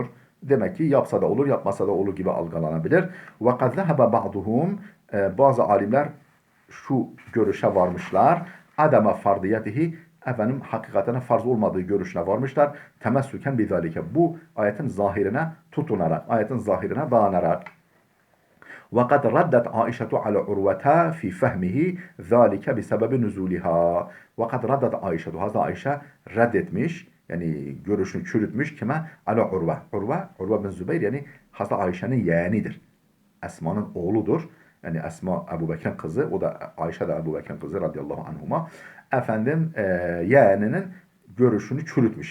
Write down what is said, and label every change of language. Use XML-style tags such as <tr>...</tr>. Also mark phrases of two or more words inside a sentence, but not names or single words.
<tr>Demek ki yapsa da olur, yapmasa da olur gibi algılanabilir.</tr> <ar>وقد ذهب بعضهم,</ar> <tr>bazı alimler şu görüşe varmışlar.</tr> <ar>عدم فرضيته,</ar> <tr>hakikaten farz olmadığı görüşüne varmışlar.</tr> <ar>تمسكا بذلك.</ar> <tr>Bu ayetin zahirine tutunarak, ayetin zahirine dayanarak.</tr> <ar>وَقَدْ رَدَّتْ عَائِشَةُ عَلَى عُرْوَةَ فِي فَهْمِهِ ذَٰلِكَ بِسَبَبِ نُزُولِهَا. وَقَدْ رَدَّتْ عَائِشَةُ,</ar> <tr>Hazreti Ayşe reddetmiş, yani görüşünü çürütmüş kime?</tr> <ar>على عروة.</ar> <tr>Urve bin Zübeyir yani Hazreti Ayşe'nin yeğenidir. Esma'nın oğludur. Yani Esma Ebu Bekir'in kızı, o da Ayşe de Ebu Bekir'in kızı</tr> <ar>رضي الله عنهما.</ar> <tr>Yeğeninin görüşünü çürütmüş.</tr>